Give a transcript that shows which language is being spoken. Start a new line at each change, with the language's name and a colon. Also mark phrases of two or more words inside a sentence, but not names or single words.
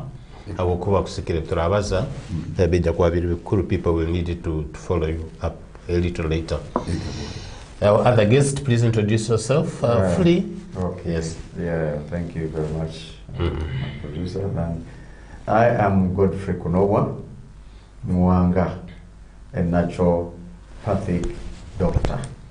Nyankole: Abo kuba kusikire turabaza bijja kwa biri bikuru
English: people will need to follow you up a little later. Our other guest, please introduce yourself fully. Okay. Yes. Yeah, thank you very much, producer. And I am Godfrey Kunobwa Mwanga, a naturopathic doctor.